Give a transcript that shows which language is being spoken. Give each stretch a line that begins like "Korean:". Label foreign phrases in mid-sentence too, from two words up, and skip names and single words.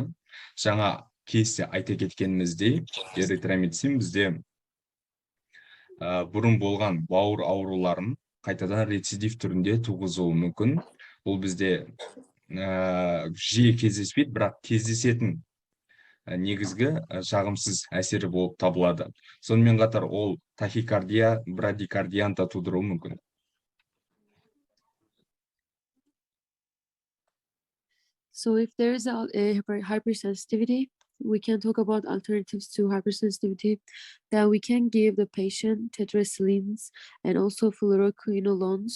Kazakh: Жаңа кесте айта кеткеніміздей, эритромицин бізде бұрын болған бауыр ауруларын қайтадан рецидив түрінде туғызуы мүмкін. Бұл бізде жиі кездеспейді, бірақ кездесетін негізгі жағымсыз әсері болып табылады. Сонымен қатар ол тахикардия, брадикардияны да тудыруы мүмкін.
English: So if there is a hypersensitivity, we can talk about alternatives to hypersensitivity, that we can give the patient tetracyclines and also fluoroquinolones.